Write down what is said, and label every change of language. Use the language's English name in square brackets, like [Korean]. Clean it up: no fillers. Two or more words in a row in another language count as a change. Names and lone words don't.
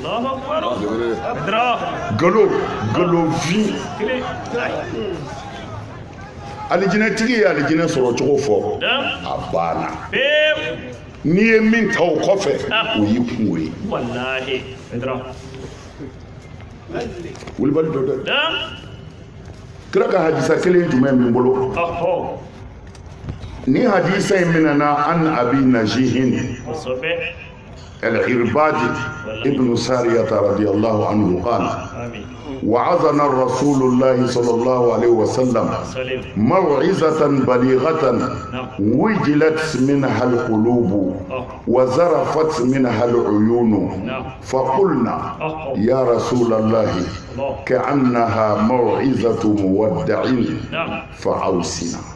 [Bambara] galofin alijinɛtigi ye alijinɛ sɔrɔ cogo fɔ a banna n'i ye min ta o kɔfɛ o y'i kungo ye wulibali dɔ dɛ kira ka hadisa kelen jumɛn min bolo ni hadisa in minana [Arabic] عن أبي نجيح العرباض ابن سارية رضي الله عنه قال وعظنا الرسول الله صلى الله عليه وسلم موعظة بليغة وجلت منها القلوب وزرفت منها العيون فقلنا يا رسول الله كأنها موعظة مودع فأوصنا